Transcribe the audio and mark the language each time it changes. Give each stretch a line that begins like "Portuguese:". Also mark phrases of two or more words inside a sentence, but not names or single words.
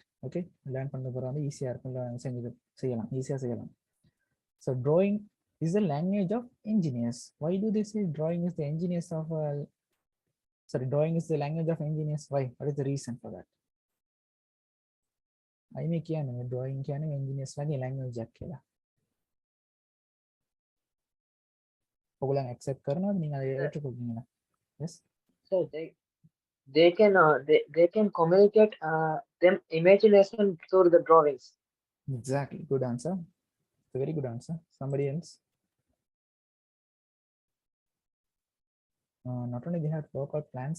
English: Okay, learn from the easier. So drawing is the language of engineers. Why do they say drawing is the engineers of drawing is the language of engineers? Why? What is the reason for that? I make drawing engineers language කියලා.
Sinhala: ඔයගොල්ලන් accept කරනවද
Tamil: நீங்கள் அதை ஏற்றுக்கொள்வீங்களா?
English: Yes. So they can communicate them imagination through the drawings. Exactly. Good answer. It's a very good answer. Somebody else? Not only they have workout plans.